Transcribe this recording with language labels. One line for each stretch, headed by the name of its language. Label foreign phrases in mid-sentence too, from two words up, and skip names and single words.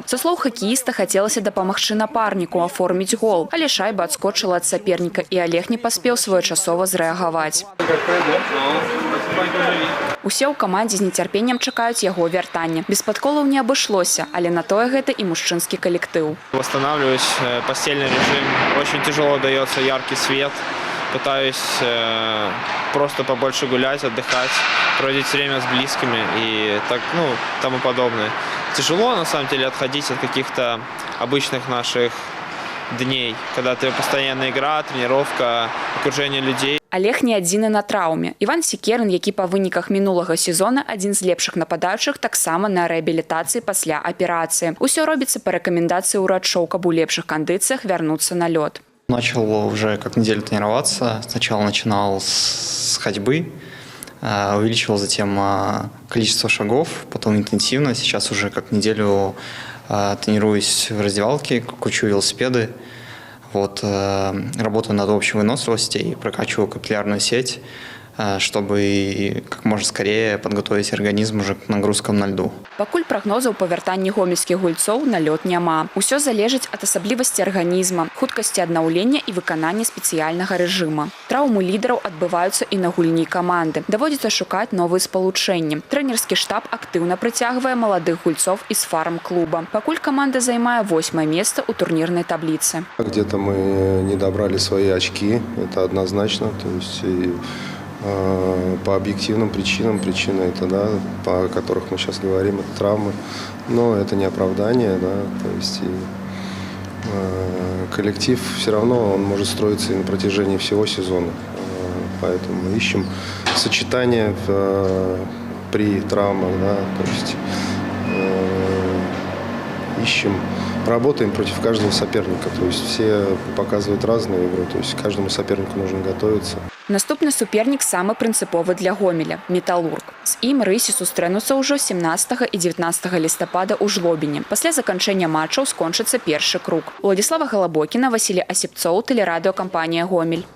Belarusian: Са слоў хакеіста, хацелася дапамагчы напарніку аформіць гол, але шайба адскочыла ад саперніка, і Олег не паспеў своечасова зрэагаваць. Усе ў камандзе з нецярпеннем чакаюць яго вяртання. Без падколаў не абышлося, але на тое гэта і мужчынскі калектыў.
Russian: Восстанавливаюсь, постельный режим. Очень тяжело дается яркий свет. Пытаюсь просто побольше гулять, отдыхать, проводить время с близкими и так, тому подобное. Тяжело, на самом деле, отходить от каких-то обычных наших дней, когда ты постоянная игра, тренировка, окружение людей.
Belarusian: Олег не адзіны на траўме. Іван Секерын, які па выніках мінулага сезона адзін з лепшых нападаючых, таксама на рэабілітацыі пасля аперацыі. Усё робіцца па рэкамендацыі ўрачоў, каб у лепшых кандыцыях вярнуцца на лёд.
Russian: Начал уже как неделю тренироваться. Сначала начинал с ходьбы, увеличивал затем количество шагов, потом интенсивно. Сейчас уже как неделю тренируюсь в раздевалке, кручу велосипеды. Работаю над общей выносливостью и прокачиваю капиллярную сеть, чтобы как можно скорее подготовить организм уже к нагрузкам на льду.
Belarusian: Пакуль прагнозаў па вяртанні гомельскіх гульцоў на лёд няма. Усё залежыць ад асаблівасці арганізма, хуткасці аднаўлення і выканання спецыяльнага рэжыма. Траўмы лідараў адбываюцца і на гульні каманды. Даводзіцца шукаць новыя спалучэнні. Трэнерскі штаб актыўна прыцягвае маладых гульцоў из фарм-клуба. Пакуль каманда займае 8-е месца ў турнірнай табліцы.
Russian: Где-то мы не добрали свои очки, это однозначно. То есть по объективным причинам, причины это, по которых мы сейчас говорим, это травмы, но это не оправдание, то есть коллектив все равно он может строиться и на протяжении всего сезона, поэтому мы ищем сочетание при травмах, то есть работаем против каждого соперника, то есть все показывают разную игру, то есть каждому сопернику нужно готовиться.
Belarusian: Наступны супернік самы прынцыповы для Гомеля – Металлург. З ім рысе сустрэнуцца ўжо 17 і 19 лістапада ў Жлобіне. Пасля заканчэння матчаў скончыцца першы круг. Уладзіслава Галабокіна, Васілій Асіпцоў, тэлерадыёкампанія «Гомель».